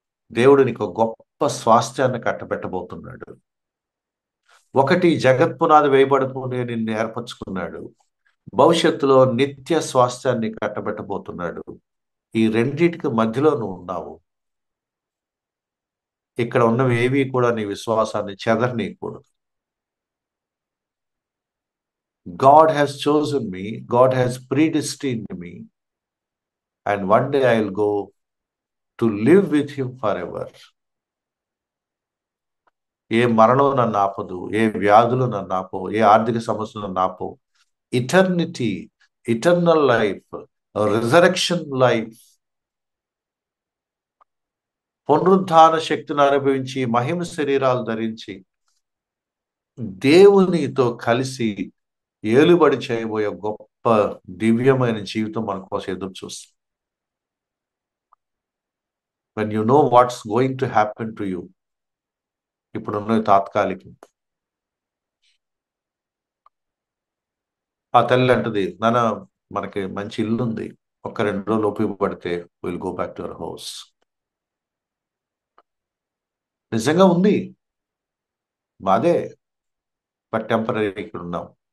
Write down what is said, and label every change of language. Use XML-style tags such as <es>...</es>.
<te>దేవుడు నీకు గొప్ప స్వాస్థ్యాన్ని కట్టబెట్టబోతున్నాడు. ఒకటి, జగత్పునాది వేయబడుకునే నిన్ను ఏర్పరచుకున్నాడు. భవిష్యత్తులో నిత్య స్వాస్థ్యాన్ని కట్టబెట్టబోతున్నాడు. ఈ రెండింటికి మధ్యలో నువ్వు ఉన్నావు. ఇక్కడ ఉన్నవి ఏవి కూడా నీ విశ్వాసాన్ని చెదరనీయకూడదు.</te> <en>God has chosen me, God has predestined me, and one day I will go to live with him forever.</en> <te>ఏ మరణం నన్ను ఆపదు, ఏ వ్యాధులు నన్ను ఆపవు, ఏ ఆర్థిక సమస్యలు నన్ను ఆపవు.</te> <en>eternity, eternal life, resurrection life,</en> <te>పునరుద్ధాన శక్తిని అనుభవించి, మహిమ శరీరాలు ధరించి దేవునితో కలిసి ఏలుబడి చేయబోయే గొప్ప దివ్యమైన జీవితం మన కోసం ఎదురు చూస్తుంది.</te> <en>when you know what's going to happen to you,</en> <te>ఇప్పుడున్న తాత్కాలికం. ఆ తల్లి అంటది, నాన్న మనకి మంచి ఇల్లు ఉంది, ఒక 2 రోజులు ఉపయోగపడితే</te> <en>Will go back to our house.</en> <te>నిజంగా ఉంది, మాదే,</te> <en>but temporary</en> <te>ఇక్కడ ఉన్నాం.</te>